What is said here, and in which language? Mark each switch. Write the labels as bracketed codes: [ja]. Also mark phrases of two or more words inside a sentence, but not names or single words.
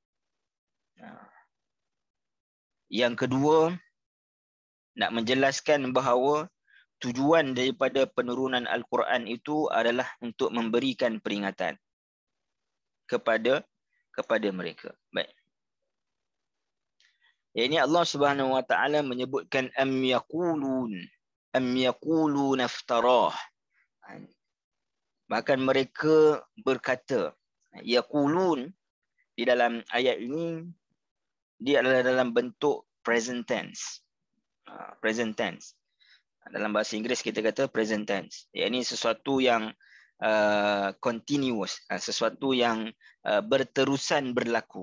[ms] Yang kedua, nak menjelaskan bahawa tujuan daripada penurunan Al-Quran itu adalah untuk memberikan peringatan kepada mereka. Baik. Ini Allah [ar] سبحانه وتعالى [ms] menyebutkan [ar] أم يقولون. أم يقولون افتراه. [ms] Bahkan mereka berkata, yaqulun di dalam ayat ini dia adalah dalam bentuk [en] present tense. Present tense. [ms] Dalam bahasa Inggeris kita kata [en] present tense. [ms] Ini sesuatu yang continuous, sesuatu yang berterusan berlaku.